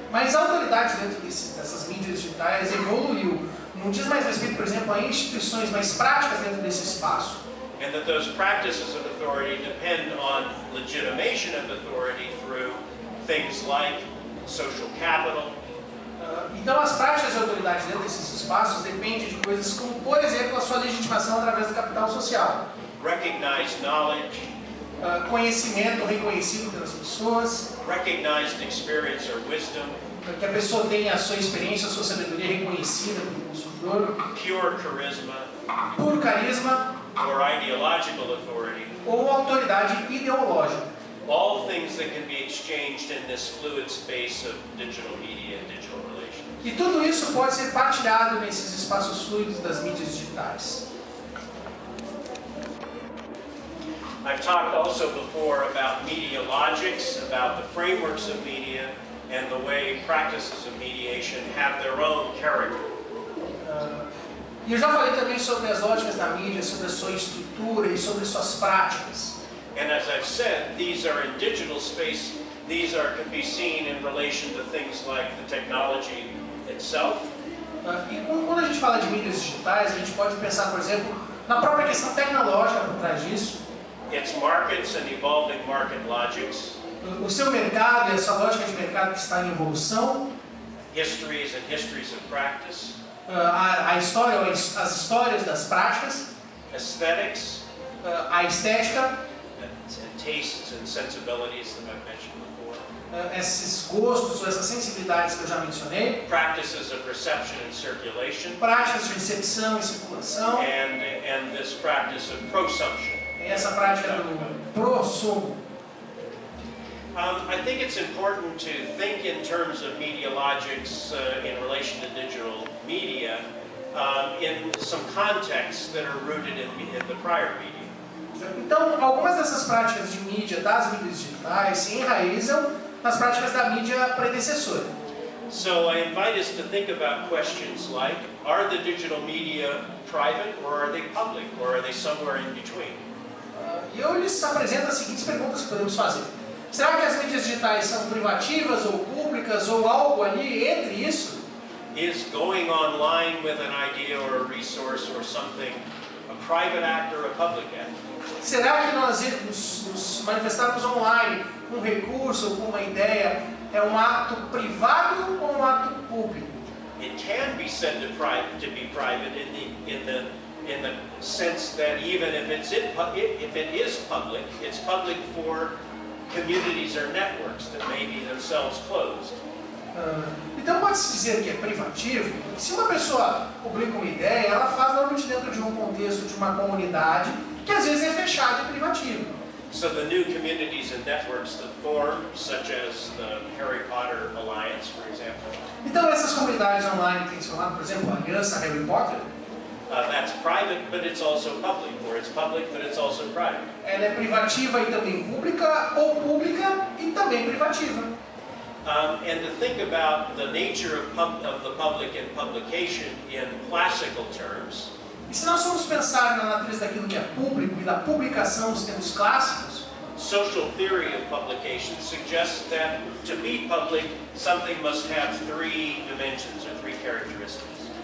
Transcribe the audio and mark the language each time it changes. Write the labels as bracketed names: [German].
[Portuguese] Mas a autoridade dentro dessas mídias digitais evoluiu. Não diz mais respeito, por exemplo, a instituições, mas práticas dentro desse espaço. [English] And that those practices of authority depend on legitimation of authority through things like social capital. [Portuguese] Então as práticas de autoridade dentro desses espaços dependem de coisas como, por exemplo, a sua legitimação através do capital social. [English] Recognized knowledge. [Portuguese] Conhecimento reconhecido pelas pessoas. [English] Recognized experience or wisdom. [Portuguese] Que a pessoa tenha a sua experiência, a sua sabedoria reconhecida pelo consumidor. [English] Pure charisma. [Portuguese] Puro carisma. [English] Or ideological authority. [Portuguese] Ou autoridade ideológica. [English] All things that can be exchanged in this fluid space of digital media and digital relations. [Portuguese] E tudo isso pode ser partilhado nesses espaços fluidos das mídias digitais. [English] I've talked also before about media logics, about the frameworks of media, and the way practices of mediation have their own character. [Portuguese] E eu já falei também sobre as lógicas da mídia, sobre a sua estrutura e sobre suas práticas. [English] And as I've said, these are in digital space. These can be seen in relation to things like the technology itself. [Portuguese] E quando a gente fala de mídias digitais, a gente pode pensar, por exemplo, na própria questão tecnológica por trás disso. [English] Its markets and evolving market logics. [Portuguese] O seu mercado e a sua lógica de mercado que está em evolução. [English] Histories and histories of practice. [Portuguese] A história ou as histórias das práticas. [English] Aesthetics. [Portuguese] A estética. [English] And tastes and sensibilities that I've mentioned before. [Portuguese] Esses gostos ou essas sensibilidades que eu já mencionei. [English] Practices of reception and circulation. [Portuguese] Práticas de recepção e circulação. [English] And this practice of prosumption. [Portuguese] Essa prática do prosumo. [English] I think it's important to think in terms of media logics in relation to digital media in some contexts that are rooted in the prior media. [Portuguese] Então, algumas dessas práticas de mídia, das mídias digitais, se enraizam nas práticas da mídia predecessora. [English] So I invite us to think about questions like, are the digital media private or are they public or are they somewhere in between? [Portuguese] E eu lhes apresento as seguintes perguntas que podemos fazer. Será que as mídias digitais são privativas ou públicas ou algo ali entre isso? [English] Is going online with an idea or a resource or something a private act or a public act? [Portuguese] Será que nós nos manifestarmos online com um recurso ou com uma ideia é um ato privado ou um ato público? [English] It can be said to be private in the sense that even if it is public, it's public for communities or networks that may be themselves closed. [Portuguese] Então pode-se dizer que é privativo, porque se uma pessoa publica uma ideia, ela faz normalmente dentro de um contexto de uma comunidade que às vezes é fechada e privativa. [English] So the new communities and networks that form, such as the Harry Potter Alliance, for example. [Portuguese] Então essas comunidades online que têm se formado, por exemplo, a Aliança Harry Potter. [English] That's private, but it's also public, or it's public, but it's also private. [Portuguese] Ela é privativa e também pública, ou pública e também privativa. [English] And to think about the nature of the public and publication in classical terms, [Portuguese] E se nós formos pensar na natureza daquilo que é público e da publicação nos termos clássicos, [English] social theory of publication suggests that to be public, something must have three dimensions or three characteristics.